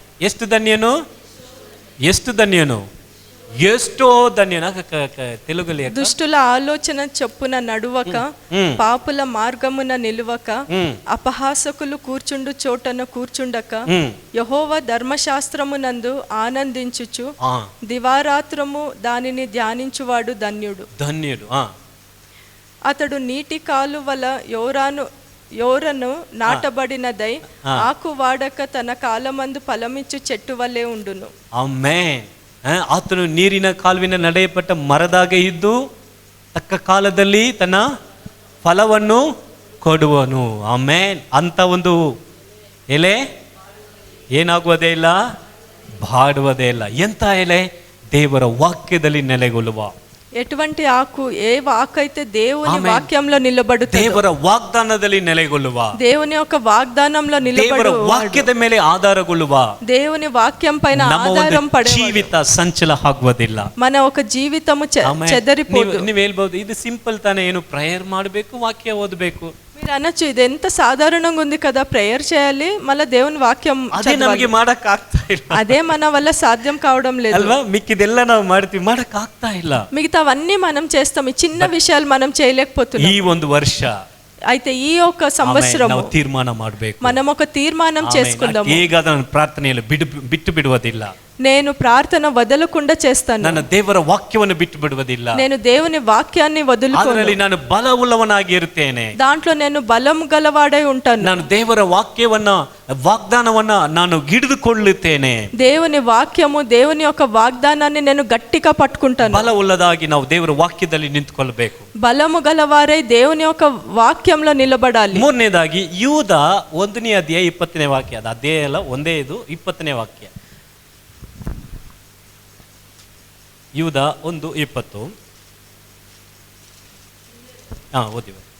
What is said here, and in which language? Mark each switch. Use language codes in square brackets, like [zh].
[kn] ಎಷ್ಟು ಧನ್ಯನು, ಎಷ್ಟು ಧನ್ಯನು, ಎಷ್ಟೋ ಧನ್ಯನ. [te] తెలుగులో దుష్టుల ఆలోచన చొప్పున నడువక, పాపుల మార్గమున నిలువక, అపహాసకులు కూర్చుండు చోటన కూర్చుండక, యెహోవా ధర్మశాస్త్రమునందు ఆనందించుచు దివారాత్రము దానిని ధ్యానించువాడు ధన్యుడు. ధన్యుడు. అతడు నీటి కాలువల యోరను నాటబడినదై ఆకు వాడక తన కాలమందు ఫలమిచ్చు చెట్టు వల్లే ఉండును. [kn] ಆಮೆನ್. ಆತನು ನೀರಿನ ಕಾಲುವಿನ ನಡೆಯಪಟ್ಟ ಮರದಾಗೆ ಇದ್ದು ತಕ್ಕ ಕಾಲದಲ್ಲಿ ತನ್ನ ಫಲವನ್ನು ಕೊಡುವನು. ಆಮೆನ್. ಅಂತ ಒಂದು ಎಲೆ ಏನಾಗುವುದೇ ಇಲ್ಲ, ಬಾಡುವುದೇ ಇಲ್ಲ. ಎಂಥ ಎಲೆ? ದೇವರ ವಾಕ್ಯದಲ್ಲಿ ನೆಲೆಗೊಳ್ಳುವ. [te] ఎటువంటి ఆకు, ఏ ఆకు అయితే దేవుని వాక్యంలో నిలబడుతుంది, [kn] ದೇವರ ವಾಗ್ದಾನದಲ್ಲಿ ನೆಲೆಗೊಳ್ಳುವ, [te] దేవుని యొక్క వాగ్దానంలో [kn] ದೇವರ [te] నిలబడు, [kn] ವಾಕ್ಯದ ಮೇಲೆ ಆಧಾರಗೊಳ್ಳುವ [te] దేవుని వాక్యం పైన [kn] ನಮ್ಮ [te] ఆధారం [kn] ಒಂದು [te] పడే [kn] ಜೀವಿತ ಸಂಚಲ ಆಗುವುದಿಲ್ಲ. [te] మన ఒక జీవితము చెదరిపోదు. [kn] ನೀವು ಹೇಳ್ಬೋದು ಇದು ಸಿಂಪಲ್ ತಾನೇ, ಏನು ಪ್ರೇಯರ್ ಮಾಡಬೇಕು, ವಾಕ್ಯ ಓದಬೇಕು. [te] మీరు అనొచ్చు ఇది ఎంత సాధారణంగా ఉంది కదా, ప్రేయర్ చేయాలి మళ్ళీ దేవుని వాక్యం [kn] ಅದೇ ನಮಗೆ ಮಾಡಕ್ ಆಗ್ತಾ ಇಲ್ಲ [te] అదే మన వల్ల సాధ్యం కావడం లేదు [kn] ಅಲ್ವಾ? ಮಿಕ್ಕಿದೆಲ್ಲ ನಾವು ಮಾಡ್ತೀವಿ, ಮಾಡಕ್ ಆಗ್ತಾ ಇಲ್ಲ. [te] మిగతావన్నీ మనం చేస్తాం, ఈ చిన్న విషయాలు మనం చేయలేకపోతున్నాం. [kn] ಈ ಒಂದು ವರ್ಷ [te] అయితే ఈ ఒక సంవత్సరం [kn] ನಾವು ತೀರ್ಮಾನ ಮಾಡಬೇಕು. [te] మనం ఒక తీర్మానం చేసుకుందాం. [kn] ಈಗ ನನ್ನ ಪ್ರಾರ್ಥನೆಯಲ್ಲಿ ಬಿಟ್ಟು ಬಿಡುವುದಿಲ್ಲ, [te] నేను ప్రార్థన వదలకుండా చేస్తాను, [kn] ನನ್ನ ದೇವರ ವಾಕ್ಯವನ್ನು ಬಿಟ್ಟು ಬಿಡುವುದಿಲ್ಲ, [te] నేను దేవుని వాక్యాన్ని వదులుకోను, [kn] ಅದರಲ್ಲಿ ನಾನು ಬಲವುಳ್ಳವನಾಗಿ ಇರುತ್ತೇನೆ, [te] దాంట్లో నేను బలం గలవాడై ఉంటాను, [kn] ನಾನು ದೇವರ ವಾಗ್ದಾನವನ್ನ ನಾನು ಹಿಡಿದುಕೊಳ್ಳುತ್ತೇನೆ. [te] దేవుని వాక్యము, దేవుని యొక్క వాగ్దానాన్ని నేను గట్టిగా పట్టుకుంటాను. [kn] ಬಲವುಳ್ಳದಾಗಿ ನಾವು ದೇವರ ವಾಕ್ಯದಲ್ಲಿ ನಿಂತುಕೊಳ್ಳಬೇಕು, [te] బలము గలవారై దేవుని యొక్క వాక్యంలో నిలబడాలి. [kn] ಮೂರನೇದಾಗಿ ಯೂದ 1ನೇ ಅಧ್ಯಾಯ 20ನೇ ವಾಕ್ಯ, ಅದು ಅಧ್ಯಾಯ ಅಲ್ಲ, ಒಂದೇ ಇದು 20ನೇ ವಾಕ್ಯ. ಯೂದ 1:20. ಓದಿ.